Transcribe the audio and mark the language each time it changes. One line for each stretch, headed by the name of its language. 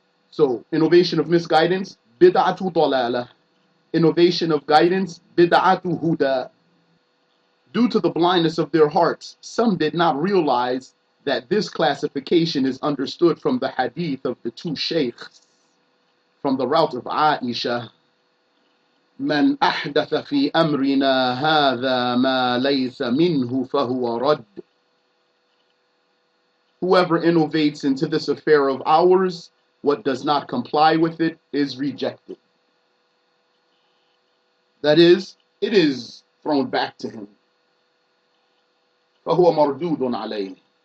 English: So, innovation of misguidance, bid'atu dalalah. Innovation of guidance, bid'atu huda. Due to the blindness of their hearts, some did not realize that this classification is understood from the hadith of the two sheikhs from the route of Aisha.
Arabic: من أحدث في أمرنا هذا ما ليس منه فهو رد.
English: Whoever innovates into this affair of ours, what does not comply with it is rejected. That is, it is thrown back to him.
Arabic: فهو مردود عليه.